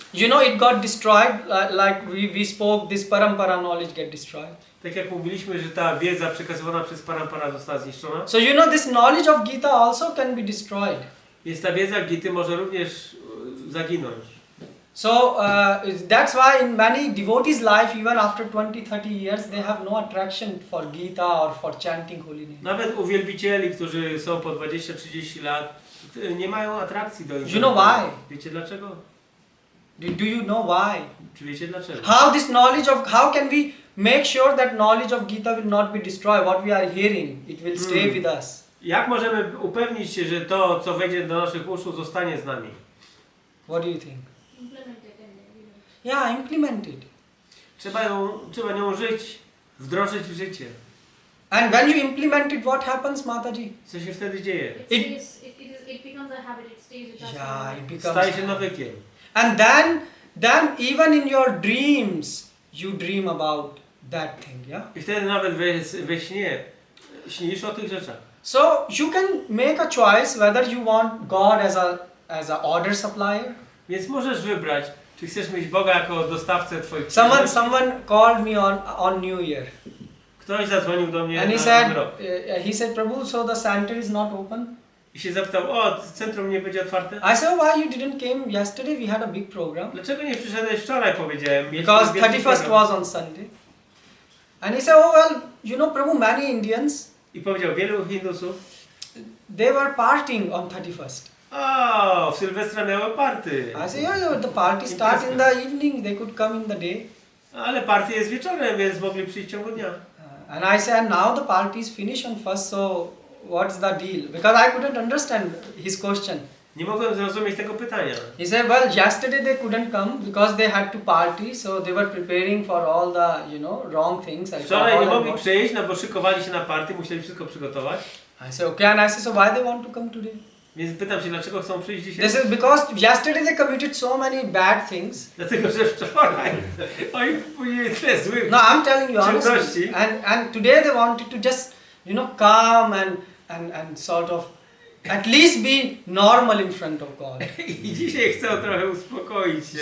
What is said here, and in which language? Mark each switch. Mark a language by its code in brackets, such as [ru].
[en] it got destroyed, like we spoke, this parampara knowledge get destroyed. [pl] tak jak mówiliśmy, że ta wiedza przekazywana przez parampara została zniszczona. [en] So this knowledge of Gita also can be destroyed. [pl] Więc ta wiedza Gity może również zaginąć. [en] So that's why in many devotees' life, even after 20-30 years, they have no attraction for Gita or for chanting holy name. [pl] Nawet u wielbicieli, którzy są po 20-30 lat, nie mają atrakcji do [en] You know why? [pl] Wiecie dlaczego? [en] Do you know why? [pl] Czy wiecie dlaczego? [en] How can we make sure that knowledge of Gita will not be destroyed? What we are hearing, it will stay with us. [pl] Jak możemy upewnić się, że to, co wejdzie do naszych uszu, zostanie z nami? [en] What do you think? Implement it in every life. Yeah, implement it. [pl] Trzeba nią żyć, wdrożyć w życie. [en] And when you implement it, what happens, Mataji? [pl] Co się wtedy dzieje? [en] It becomes a habit. It stays with us. Yeah, it becomes. [pl] Staje się nawykiem. [en] And then even in your dreams, you dream about that thing, yeah? [pl] I wtedy nawet we śnie śnisz o tych rzeczach. [en] So you can make a choice whether you want God as a order supplier. [pl] Więc możesz wybrać, czy chcesz mieć Boga jako dostawcę twoich [en] Someone called me on New Year. [pl] Ktoś zadzwonił do mnie [en] And [pl] na [en] he [pl] rok [en] said, Prabhu, so the center is not open. [pl] i się zapytał, centrum nie będzie otwarte? [en] I said, why you didn't came yesterday? We had a big program. [pl] Dlaczego nie przyszedłeś wczoraj, powiedziałem. [en] Because 31st was on Sunday. And he said, oh well, Prabhu, many Indians, [pl] I powiedział, wielu Hindusów, [en] they were partying on 31st. [pl] w Sylwestra miały party. [en] I said, yeah, the party starts in the evening, they could come in the day. [pl] Ale party jest wieczorem, więc mogli przyjść w ciągu dnia. [en] And I said, now the party is finished on first, so what's the deal? Because I couldn't understand his question. [pl] Nie mogłem zrozumieć tego pytania. [en] He said, well, yesterday they couldn't come because they had to party, so they were preparing for all the, wrong things. [pl] Wczoraj nie mogli przyjść, no bo szykowali się na party, musieli wszystko przygotować. [en] I said, okay, and I said, so why they want to come today? [pl] Więc pytam się, dlaczego chcą przyjść dzisiaj? [en] This is because yesterday they committed so many bad things. [pl] Dlatego, że wczoraj oni popełnili tyle złych [en] No, I'm telling you [pl] czynności. [en] honestly. And today they wanted to just, come and sort of at least be normal in front of God. [pl] I dzisiaj chcą trochę uspokoić się.